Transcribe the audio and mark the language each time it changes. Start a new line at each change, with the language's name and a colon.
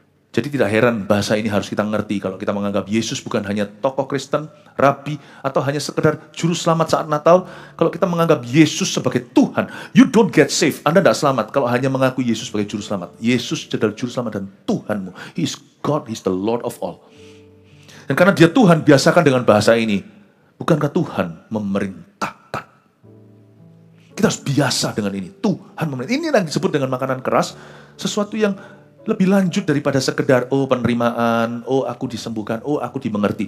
Indonesian: Jadi tidak heran bahasa ini harus kita ngerti kalau kita menganggap Yesus bukan hanya tokoh Kristen, rabi, atau hanya sekedar juru selamat saat Natal. Kalau kita menganggap Yesus sebagai Tuhan,
English: you don't get saved.
Indonesian: Anda tidak selamat kalau hanya mengaku Yesus sebagai juru selamat. Yesus adalah juru selamat dan Tuhanmu.
English: He is God, He is the Lord of all.
Indonesian: Dan karena Dia Tuhan, biasakan dengan bahasa ini. Bukankah Tuhan memerintahkan? Kita harus biasa dengan ini. Tuhan memerintahkan. Ini yang disebut dengan makanan keras. Sesuatu yang lebih lanjut daripada sekedar, oh penerimaan, oh aku disembuhkan, oh aku dimengerti.